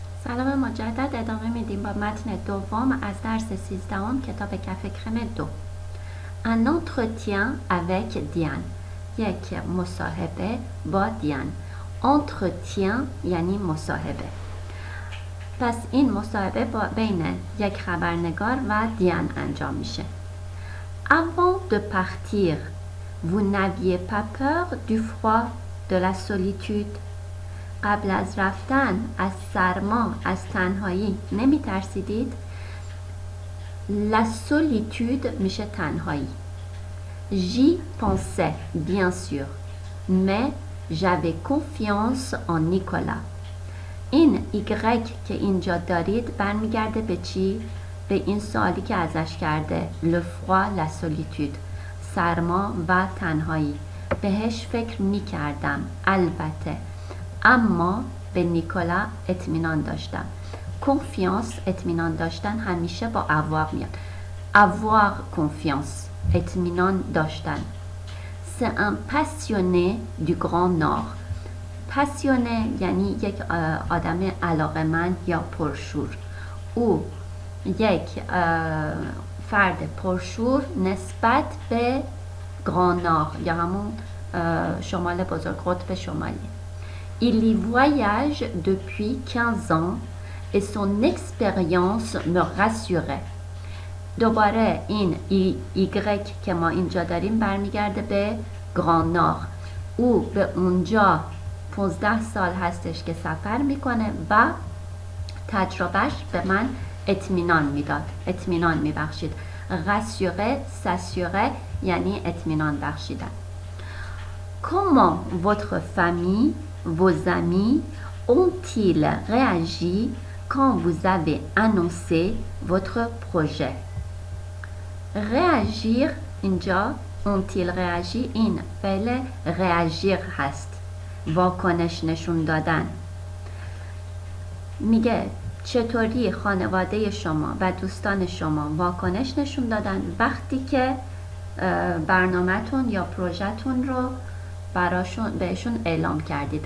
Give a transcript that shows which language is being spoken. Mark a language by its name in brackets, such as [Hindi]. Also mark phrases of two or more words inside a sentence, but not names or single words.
[Persian] سلام مجدد، ادامه میدیم با متن دوم از درس 13 کتاب کف کرم 2. [French] Un entretien avec Diane. [Persian] یک مصاحبه با دیان. entretien یعنی مصاحبه. پس این مصاحبه بین یک خبرنگار و دیان انجام میشه. [French] Avant de partir, vous n'aviez pas peur du froid, de la solitude. [Persian] قبل از رفتن از سرما، از تنهایی نمی ترسیدید؟ [French] La solitude [Persian] میشه تنهایی. [French] J'y pensais, bien sûr, mais j'avais confiance en Nicolas. [Persian] این ایگرگ که اینجا دارید برمیگرده به چی؟ به این سوالی که ازش کرده. [French] Le froid, la solitude. [Persian] سرما و تنهایی. بهش فکر می کردم. البته. اما به نیکولا اطمینان داشتم. confiance اطمینان داشتن همیشه با avoir میاد. [French] avoir confiance [Persian] اطمینان داشتن. [French] c'est un passionné du Grand Nord. [Persian] passionné یعنی یک آدم علاقه‌مند یا پرشور. او یک فرد پرشور نسبت به [French] Grand Nord [Persian] یا همون شمال بزرگ، قطب شمالی. [French] Il y voyage depuis 15 ans et son expérience me rassurait. [Persian] دوباره این ایگرگ که ما اینجا داریم برمیگرده به گران نور. او به اونجا 15 سال هستش که سفر میکنه و تجربهش به من اطمینان میداد، اطمینان میبخشید. [French] rassurer, s'assurer [Persian] یعنی اطمینان بخشیدن. [French] Comment votre famille, vos amis ont-ils réagi quand vous avez annoncé votre projet? [Persian] réagir اینجا [French] ont-ils réagi [Persian] این فعل réagir هست، واکنش نشون دادن. میگه چطوری خانواده شما و دوستان شما واکنش نشون دادن وقتی که برنامه‌تون یا پروژه‌تون رو بهشون اعلام کردید.